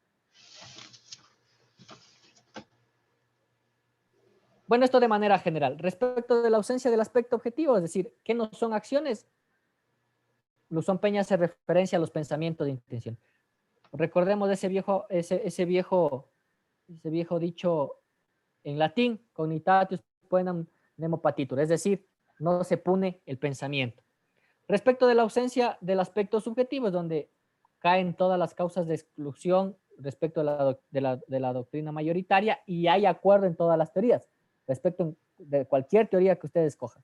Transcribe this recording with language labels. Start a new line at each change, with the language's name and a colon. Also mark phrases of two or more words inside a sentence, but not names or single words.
Spanish: Bueno, esto de manera general. Respecto de la ausencia del aspecto objetivo, es decir, ¿qué no son acciones? Luxón Peña hace referencia a los pensamientos de intención. Recordemos ese viejo dicho en latín,
Latin: cognitatius poenam nemo patitur,
Spanish: es decir, no se pune el pensamiento. Respecto de la ausencia del aspecto subjetivo, es donde caen todas las causas de exclusión respecto de la doctrina mayoritaria y hay acuerdo en todas las teorías, respecto de cualquier teoría que ustedes escojan.